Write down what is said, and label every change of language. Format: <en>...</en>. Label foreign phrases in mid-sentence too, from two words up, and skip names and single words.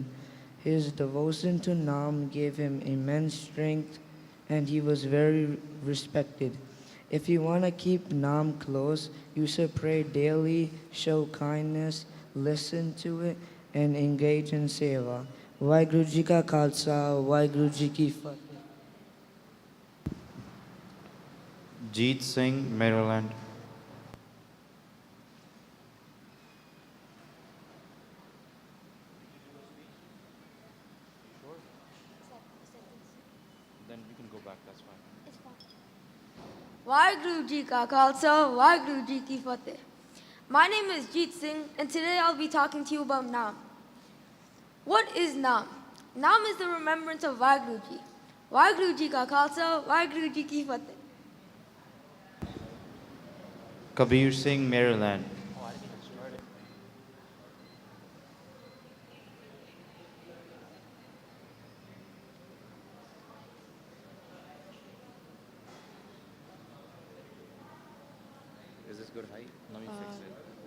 <en>His devotion to Naam gave him immense strength, and he was very respected. If you want to keep Naam close, you should pray daily, show kindness, listen to it, and engage in seva.</en> <pa>ਵਾਹਿਗੁਰੂ ਜੀ ਕਾ ਖ਼ਾਲਸਾ, ਵਾਹਿਗੁਰੂ ਜੀ ਕੀ ਫ਼ਤਹਿ.</pa> <en>Jeet Singh, Maryland. Then we can go back, that's fine.</en> <pa>ਵਾਹਿਗੁਰੂ ਜੀ ਕਾ ਖ਼ਾਲਸਾ, ਵਾਹਿਗੁਰੂ ਜੀ ਕੀ ਫ਼ਤਹਿ.</pa> <en>My name is Jeet Singh, and today I'll be talking to you about Naam. What is Naam? Naam is the remembrance of Vaheguru Ji.</en> <pa>ਵਾਹਿਗੁਰੂ ਜੀ ਕਾ ਖ਼ਾਲਸਾ, ਵਾਹਿਗੁਰੂ ਜੀ ਕੀ ਫ਼ਤਹਿ.</pa> <en>Kabir Singh, Maryland. Is this good height? Let me fix it.</en>